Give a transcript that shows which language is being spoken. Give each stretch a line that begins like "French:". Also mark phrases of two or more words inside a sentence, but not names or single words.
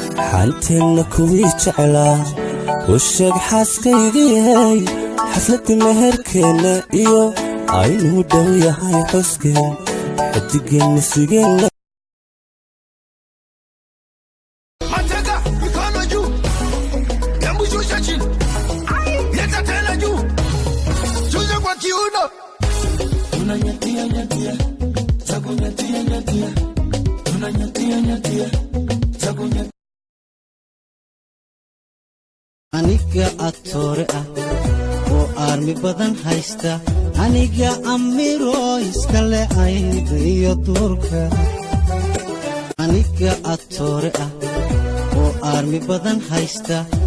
Somali: Xanteenna kuwii jeclaa, u sheeg xaaskaygii, xafladda meherkeenna iyo aynu dhow yahay xuskeen, xaddigeenna sugeenna.
Swahili: Mateka, mikono juu. Hebu shusha chini. Leta tena juu. Shusha kwa kiuno. Tunanyatia, nyatia. Za kunyatia, nyatia. Tunanyatia, nyatia. Za kunya-
Somali: Aniga atoore ah, oo aarmi badan haysta, aniga amiro iska leh ayda iyo duurka. Aniga atoore ah, oo aarmi badan haysta.